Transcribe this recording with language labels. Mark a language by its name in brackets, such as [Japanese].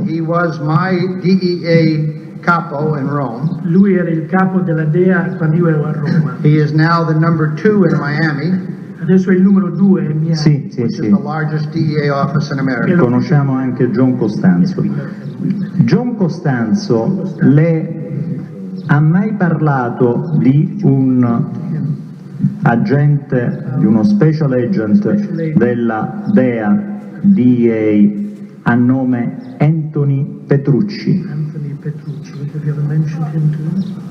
[English] He was my DEA capo in Rome. [Italian] lui era il capo della DEA quando io ero a Roma. [English] He is now the number 2 in Miami, [Italian] Adesso è il numero 2 in Miami. Sì, [English] which is the largest DEA office in America. [Italian] Conosciamo anche John Costanzo. John Costanzo le ha mai parlato di un agente, di uno special agent della DEA a nome Anthony Petrucci? [English] Anthony Petrucci, have you ever mentioned him to me?